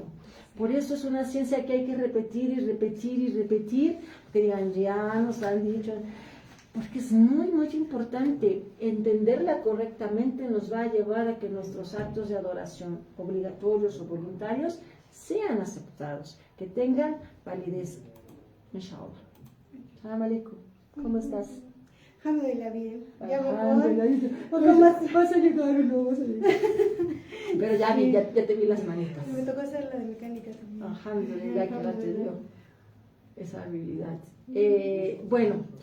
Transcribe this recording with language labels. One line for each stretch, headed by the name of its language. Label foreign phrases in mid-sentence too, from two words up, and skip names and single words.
Spanish: Por eso es una ciencia que hay que repetir y repetir y repetir, que digan, ya nos han dicho... Porque es muy, muy importante. Entenderla correctamente nos va a llevar a que nuestros actos de adoración, obligatorios o voluntarios, sean aceptados, que tengan validez.
Arabic: إن شاء الله. سلام عليكم.
Spanish: ¿Cómo estás? Alhamdulillah, bien. Ya ¿Vas a llegar o no vas a llegar? Pero ya vi, ya te vi las manitas. Me tocó hacer la de mecánica también. Alhamdulillah, que Allah te dio esa habilidad. Bueno.